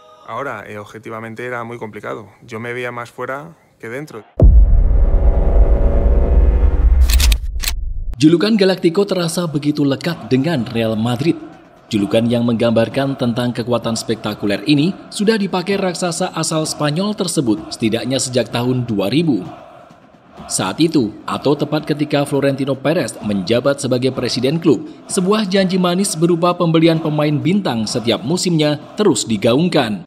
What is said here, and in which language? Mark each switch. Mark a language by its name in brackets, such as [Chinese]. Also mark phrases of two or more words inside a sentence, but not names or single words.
[Spanish] Ahora, objetivamente era muy complicado. Yo me veía más fuera que dentro. [Indonesian] Julukan Galactico terasa begitu lekat dengan Real Madrid. Julukan yang menggambarkan tentang kekuatan spektakuler ini sudah dipakai raksasa asal Spanyol tersebut setidaknya sejak tahun 2000. Saat itu, atau tepat ketika Florentino Perez menjabat sebagai presiden klub, sebuah janji manis berupa pembelian pemain bintang setiap musimnya terus digaungkan.